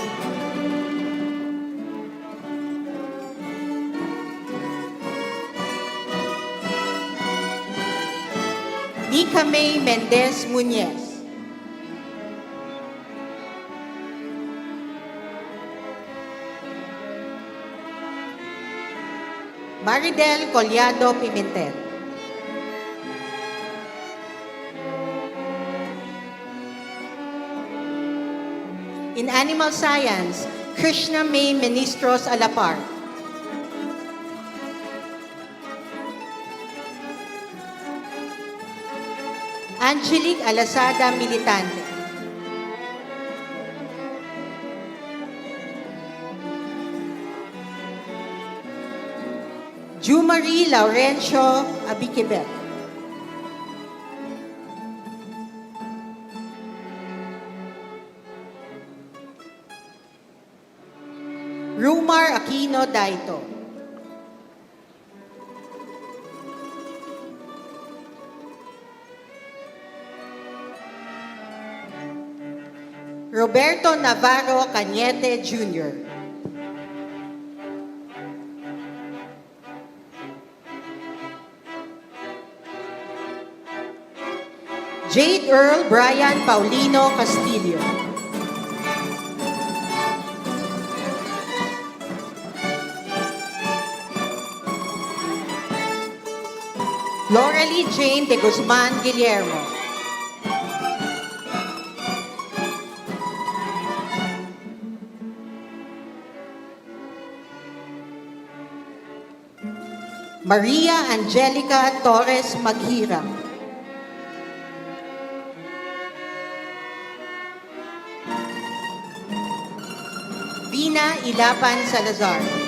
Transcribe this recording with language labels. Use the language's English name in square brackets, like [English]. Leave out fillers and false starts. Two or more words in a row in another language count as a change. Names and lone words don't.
[English] Nika May Mendez Muñez. Maridel Collado Pimentel. In animal science, Krishna May Ministros Alapar. Angelique Alasada Militante. Jumari Laurencio Abikibet. Rumar Aquino Daito. Roberto Navarro Cañete Jr. Jade Earl Brian Paulino Castillo. Lorelie Jane de Guzman Guillermo. Maria Angelica Torres Maghira. Vina Ilapan Salazar.